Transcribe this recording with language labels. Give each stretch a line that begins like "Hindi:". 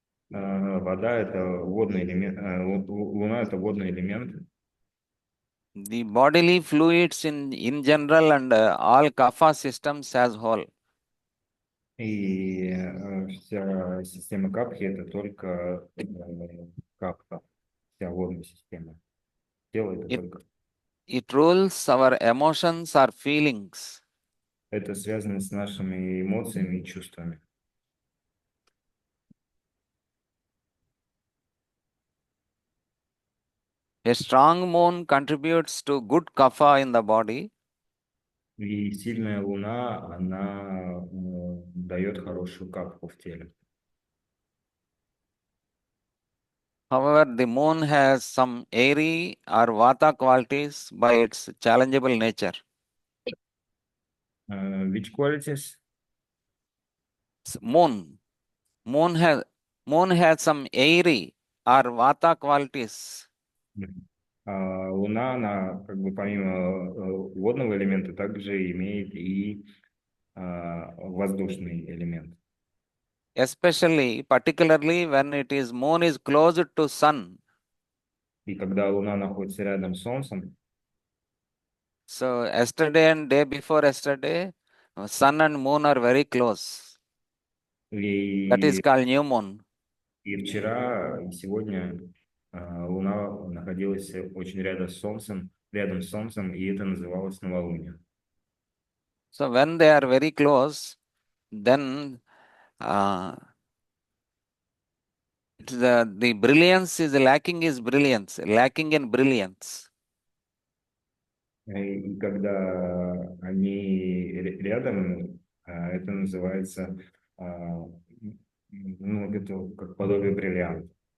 Russian: Вода – это водный элемент, Луна – это водный элемент.
English: The bodily fluids in general and all kapha systems as whole.
Russian: И вся система капхи – это только капха, вся водная система. Тело – это только.
English: It rules our emotions or feelings.
Russian: Это связано с нашими эмоциями и чувствами.
English: A strong moon contributes to good kapha in the body.
Russian: И сильная луна, она дает хорошую капку в теле.
English: However, the moon has some airy or vata qualities by its challengeable nature. Which qualities? Moon. Moon has some airy or vata qualities.
Russian: Луна, она как бы помимо водного элемента также имеет и воздушный элемент.
English: Especially, particularly when it is moon is close to sun.
Russian: И когда Луна находится рядом с Солнцем,
English: So yesterday and day before yesterday, sun and moon are very close. That is
Russian: и,
English: called new moon.
Russian: и вчера, и сегодня Луна находилась очень рядом с Солнцем, и это называлось новолуние.
English: So when they are very close, then uh, the brilliance is lacking lacking in brilliance.
Russian: И когда они рядом, это называется, ну, это как подобие бриллианта.